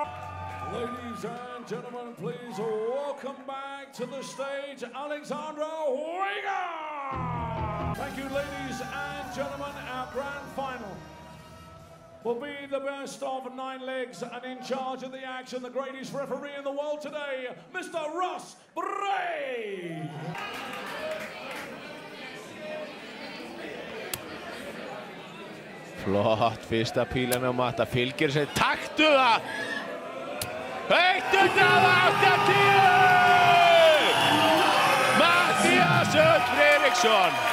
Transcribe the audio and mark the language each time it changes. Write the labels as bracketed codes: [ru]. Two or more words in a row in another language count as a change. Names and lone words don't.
[en] Ladies and gentlemen, please welcome back to the stage Alexandra Winger! Thank you, ladies and gentlemen. Our grand final will be the best of 9 legs, and in charge of the action, the greatest referee in the world today, Mr. Russ Bray! [is] Flott, fyrsta pílan á Matta, fylgir sér, taktu það! 180! Matthías Örn Friðriksson!